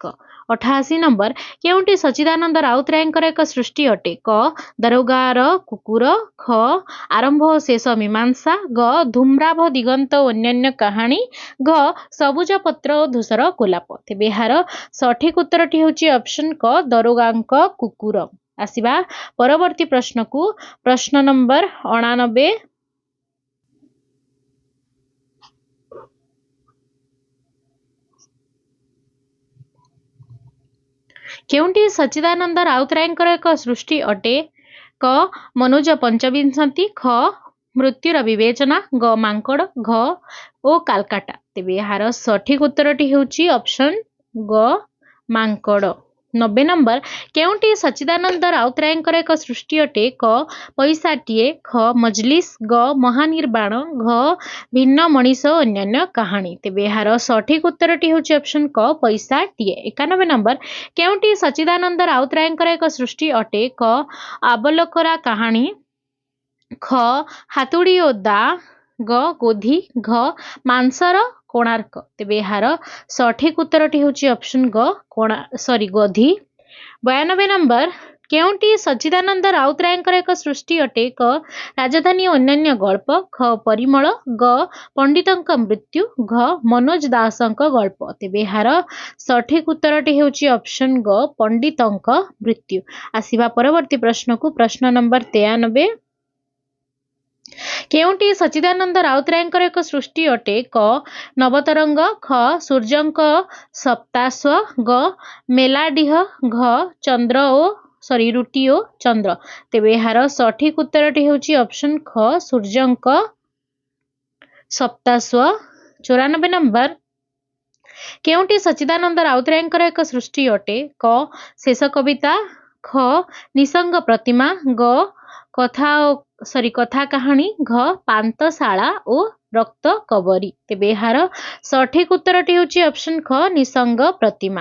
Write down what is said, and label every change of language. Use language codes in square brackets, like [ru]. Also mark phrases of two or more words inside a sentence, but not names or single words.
[or] 88 ନମ୍ବର କେଉଟି ସଚ୍ଚିଦାନନ୍ଦ ରାଉତରାୟଙ୍କର ଏକ ସୃଷ୍ଟି ଅଟେ କ ଦରୋଗାର କୁକୁର ଖ ଆରମ୍ଭ ଓ ଶେଷ ମୀମାଂସା ଗ ଧୂମ୍ରାଭ ଦିଗନ୍ତ ଓ ଅନ୍ୟାନ୍ୟ କାହାଣୀ ଘ ସବୁଜ ପତ୍ର ଓ ଧୂସର ଗୋଲାପ ତେବେ ଏହାର ସଠିକ ଉତ୍ତରଟି ହେଉଛି ଅପ୍ସନ କ ଦରୋଗାଙ୍କ କୁକୁର। ଆସିବା ପରବର୍ତ୍ତୀ ପ୍ରଶ୍ନ କୁ ପ୍ରଶ୍ନ ନମ୍ବର 89 କେଉଟି ସଚ୍ଚିଦାନନ୍ଦ ରାଉତରାୟଙ୍କର ଏକ ସୃଷ୍ଟି ଅଟେ କ ମନୁଜ ପଞ୍ଚବିଂଶତି ଖ ମୃତ୍ୟୁର ବିବେଚନା ଗ ମାଙ୍କଡ଼ ଘ ଓ କାଲକାଟା ତେବେ ଏହାର ସଠିକ ଉତ୍ତରଟି ହେଉଛି ଅପ୍ସନ ଗ ମାଙ୍କଡ଼। 90 ନମ୍ବର କେଉଟି ସଚ୍ଚିଦାନନ୍ଦ ରାଉତରାୟଙ୍କର ଏକ ସୃଷ୍ଟି ଅଟେ କ ପଇସାଟିଏ ଖ ମଜଲିସ ଗ ମହାନିର୍ବାଣ ଘ ଭିନ୍ନ ମନୀଷ ଅନ୍ୟାନ୍ୟ କାହାଣୀ ତେବେ ଏହାର ସଠିକ ଉତ୍ତରଟି ହେଉଛି ଅପ୍ସନ କ ପଇସାଟିଏ। 91 ନମ୍ବର କେଉଟି ସଚ୍ଚିଦାନନ୍ଦ ରାଉତରାୟଙ୍କର ଏକ ସୃଷ୍ଟି ଅଟେ କ ଆବଲୋକରା କାହାଣୀ ଖ ହାତୁଡ଼ି ଓ ଦା ଗ ଗୋଧି ଘ ମାଂସର କୋଣାର୍କ ତେବେ ଏହାର ସଠିକ ଉତ୍ତରଟି ହେଉଛି ଅପ୍ସନ ଗ ଗୋଧି। 92 ନମ୍ବର କେଉଟି ସଚ୍ଚିଦାନନ୍ଦ ରାଉତରାୟଙ୍କର ଏକ ସୃଷ୍ଟି ଅଟେ କ ରାଜଧାନୀ ଅନ୍ୟାନ୍ୟ ଗଳ୍ପ ଖ ପରିମଳ ଗ ପଣ୍ଡିତଙ୍କ ମୃତ୍ୟୁ ଘ ମନୋଜ ଦାସଙ୍କ ଗଳ୍ପ ତେବେ ଏହାର ସଠିକ ଉତ୍ତରଟି ହେଉଛି ଅପ୍ସନ ଗ ପଣ୍ଡିତଙ୍କ ମୃତ୍ୟୁ। ଆସିବା ପରବର୍ତ୍ତୀ ପ୍ରଶ୍ନ କୁ ପ୍ରଶ୍ନ ନମ୍ବର 93 କେଉଟି ସଚ୍ଚିଦାନନ୍ଦ ରାଉତରାୟଙ୍କର ଏକ ସୃଷ୍ଟି ଅଟେ କ ନବତରଙ୍ଗ ଖ ସୂର୍ଯ୍ୟଙ୍କ ସପ୍ତାଶ୍ୱ ଗ ମେଲାଡ଼ିହ ଘ ଚନ୍ଦ୍ର ଓ ରୁଟି ଓ ଚନ୍ଦ୍ର ତେବେ ଏହାର ସଠିକ ଉତ୍ତରଟି ହେଉଛି ଅପ୍ସନ ଖ ସୂର୍ଯ୍ୟଙ୍କ ସପ୍ତାଶ୍ୱ। 94 ନମ୍ବର କେଉଁଟି ସଚ୍ଚିଦାନନ୍ଦ ରାଉତରାୟଙ୍କର ଏକ ସୃଷ୍ଟି ଅଟେ? କ ଶେଷ କବିତା, ଖ ନିସଙ୍ଗ ପ୍ରତିମା, ଗ କଥା କାହାଣୀ, ଘ ପାନ୍ତଶାଳା ଓ ରକ୍ତ କବରୀ। ତେବେ ଏହାର ସଠିକ ଉତ୍ତରଟି ହେଉଛି ଅପସନ୍ ଖ ନିସଙ୍ଗ ପ୍ରତିମା।